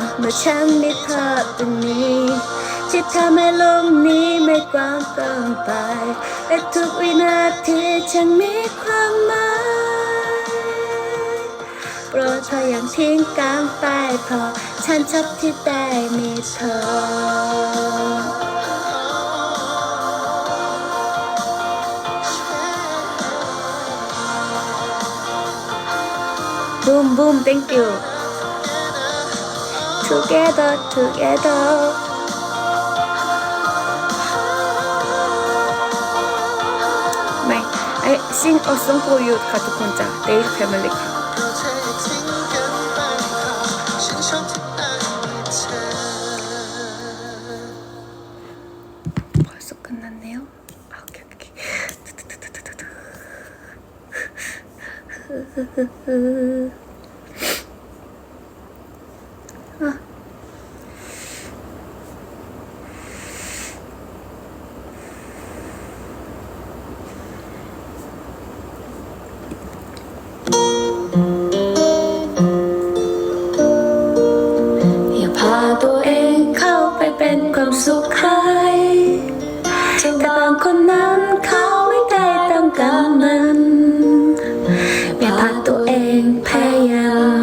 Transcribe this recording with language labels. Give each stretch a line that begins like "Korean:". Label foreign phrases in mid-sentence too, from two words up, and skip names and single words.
Thai: เมื่อฉันมีเธอตรงนี้ที่ทำให้โลกนี้ไม่กว้างเกินไปและทุกวินาทีฉันมีความหมายโปรดเธออย่าทิ้งกันไปเพราะฉันชอบที่ได้มีเธอ
English: Boom boom thank you Together together I sing a song for you
Thai: ค่ะทุกคนจ้ะ
English: Day Family ค่ะ
Korean: 벌써 끝났네요. 오케이 오케이. 아.
Thai: อย่าพาตัวเองเข้าไปเป็นความสุขใครแต่บางคนนั้นเขาไม่ได้ต้องการมันอย่าพาตัวเองพยายาม